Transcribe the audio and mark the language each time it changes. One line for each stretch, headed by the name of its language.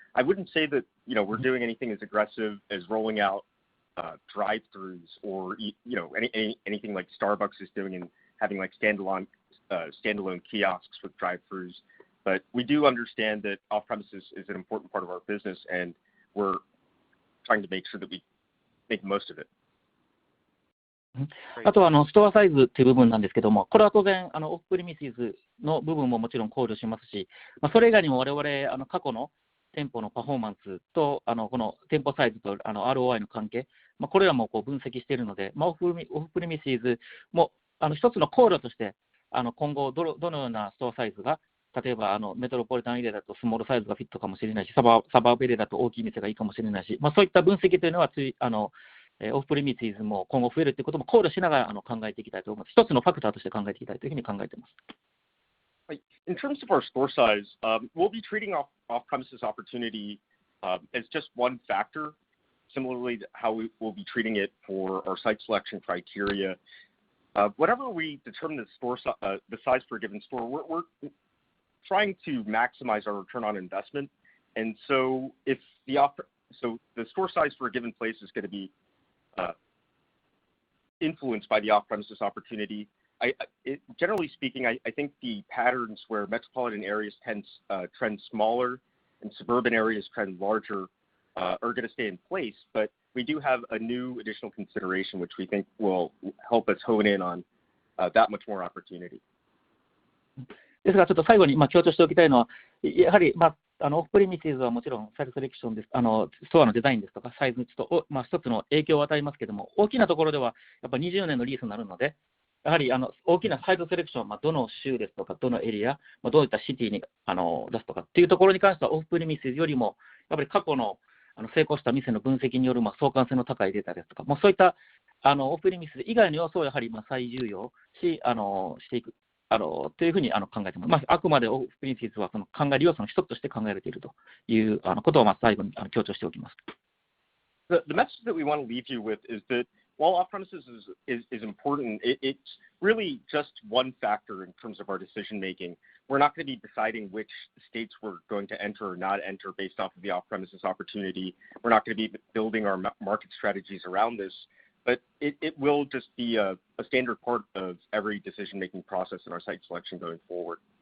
English: I wouldn't say that, we're doing anything as aggressive as rolling out drive-throughs or, anything like Starbucks is doing and having like standalone kiosks with drive-throughs. But we do understand that off-premises is an important part of our business, and we're trying to make sure that we make the most of it.
Japanese: あとはストアサイズという部分なんですけども、これは当然オフプリミシズの部分ももちろん考慮しますし、それ以外にも我々過去の店舗のパフォーマンスとこの店舗サイズとROI の関係、これらも分析しているので、オフプリミシズも一つの考慮として今後どのようなストアサイズが、例えばメトロポリタンエリアだとスモールサイズがフィットかもしれないし、サバーブエリアだと大きい店がいいかもしれないし、そういった分析というのはオフプリミシズも今後増えるということも考慮しながら考えていきたいと思います。一つのファクターとして考えていきたいというふうに考えています。
English: In terms of our store size, we'll be treating off-premises opportunity as just one factor, similarly to how we will be treating it for our site selection criteria. Whatever we determine the size for a given store, we're trying to maximize our return on investment. And so if the store size for a given place is going to be influenced by the off-premises opportunity, generally speaking, I think the patterns where metropolitan areas trend smaller and suburban areas trend larger are going to stay in place. But we do have a new additional consideration which we think will help us hone in on that much more opportunity.
Japanese: ですが、ちょっと最後に強調しておきたいのは、やはり、オフプレミシズはもちろんサイズセレクションです、ストアのデザインですとか、サイズと、一つの影響を与えますけれども、大きなところでは、やっぱ20年のリースになるので、やはり大きなサイズセレクション、どの州ですとか、どのエリア、どういったシティに出すとかっていうところに関しては、オフプレミシズよりも、やっぱり過去の成功した店の分析による相関性の高いデータですとか、そういったオフプレミシズ以外の要素をやはり最重要していく。というふうに考えています。あくまでオフプリンシスはその考える要素の一つとして考えられているということを最後に強調しておきます。
English: The message that we want to leave you with is that while off-premises is important, it's really just one factor in terms of our decision making. We're not going to be deciding which states we're going to enter or not enter based off of the off-premises opportunity. We're not going to be building our market strategies around this. But it will just be a standard part of every decision-making process in our site selection going forward.